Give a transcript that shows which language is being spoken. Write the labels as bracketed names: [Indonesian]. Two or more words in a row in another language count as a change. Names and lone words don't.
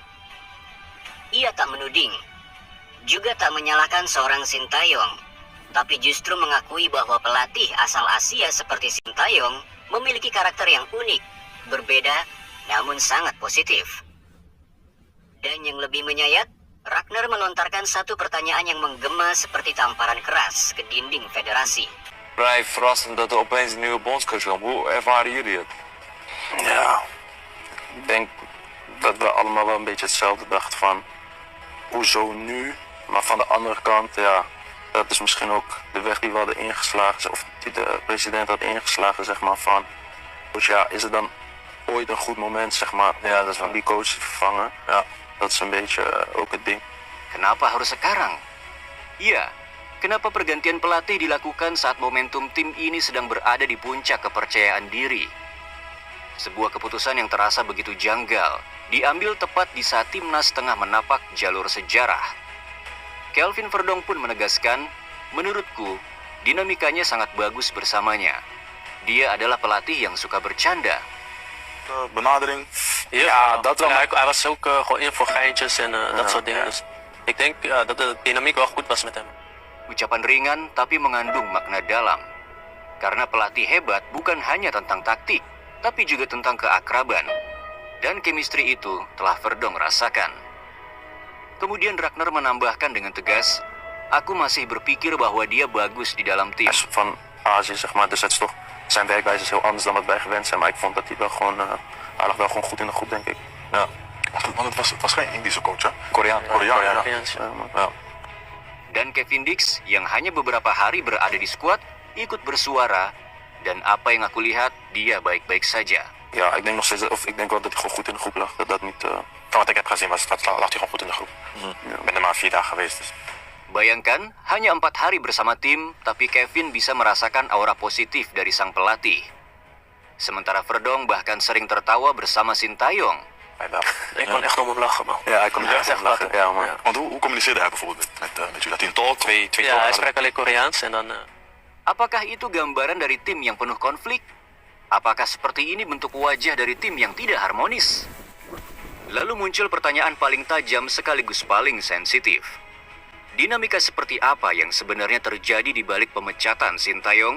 [Indonesian] Ia tak menuding, juga tak menyalahkan seorang Sintayong, tapi justru mengakui bahwa pelatih asal Asia seperti Sintayong memiliki karakter yang unik, berbeda, namun sangat positif. Dan yang lebih menyayat, Ragnar melontarkan satu pertanyaan yang menggema seperti tamparan keras ke dinding federasi. [Dutch] Vrij verrassend dat er opeens een nieuwe bondscoach kwam. Hoe ervaren jullie het? Ja, ik denk dat we allemaal wel een beetje hetzelfde dachten van hoezo nu? Maar van de andere kant, ja, dat is misschien ook de weg die we hadden ingeslagen, of die de president had ingeslagen, zeg maar, van ja, is het dan ooit een goed moment, zeg maar, ja, dat is om die coach te vervangen? Ja, dat is een beetje ook het ding. [Indonesian] Kenapa harus sekarang? Iya, kenapa pergantian pelatih dilakukan saat momentum tim ini sedang berada di puncak kepercayaan diri? Sebuah keputusan yang terasa begitu janggal, diambil tepat di saat timnas tengah menapak jalur sejarah. Kelvin Verdong pun menegaskan, menurutku, dinamikanya sangat bagus bersamanya. Dia adalah pelatih yang suka bercanda. [Dutch] Benadering. Ja, dat wel. Maar hij was ook gewoon in voor geintjes en dat soort dingen. Dus ik denk dat de dynamiek wel goed was met hem. [Indonesian] Ucapan ringan tapi mengandung makna dalam. Karena pelatih hebat bukan hanya tentang taktik, tapi juga tentang keakraban. Dan chemistry itu telah Verdong rasakan. Kemudian Ragnar menambahkan dengan tegas, aku masih berpikir bahwa dia bagus di dalam tim. [Dutch] Van Azië, zeg maar, dus het is toch, zijn werkwijze is heel anders dan wat wij gewend zijn. Maar ik vond dat hij wel gewoon, hij lag wel gewoon goed in de groep, denk ik. Ja. Want het was geen Indische coach, hè? Koreaan. Ja. Ja. [Indonesian] Dan Kevin Dix yang hanya beberapa hari berada di skuad ikut bersuara, dan apa yang aku lihat, dia baik-baik saja. [Dutch] Ja, ik denk nog steeds, of ik denk wel dat hij gewoon goed in de groep lag. Dat dat niet. Van wat ik heb gezien lag hij gewoon goed in de groep. Ik ben er maar 4 dagen geweest. Dus. [Indonesian] Bayangkan, hanya 4 hari bersama tim, tapi Kevin bisa merasakan aura positif dari sang pelatih. Sementara Verdong bahkan sering tertawa bersama Sintayong. [Dutch] Ik kon echt om hem lachen, man. Ja, hij kon echt echt lachen. lachen. Ja, man. Ja. Want hoe communiceerde hij bijvoorbeeld met jullie? Dat hij een tolk? Twee Ja, hij tolken spreekt alleen Koreaans en dan... [Indonesian] Apakah itu gambaran dari tim yang penuh konflik? Apakah seperti ini bentuk wajah dari tim yang tidak harmonis? Lalu muncul pertanyaan paling tajam sekaligus paling sensitif. Dinamika seperti apa yang sebenarnya terjadi di balik pemecatan Sintayong?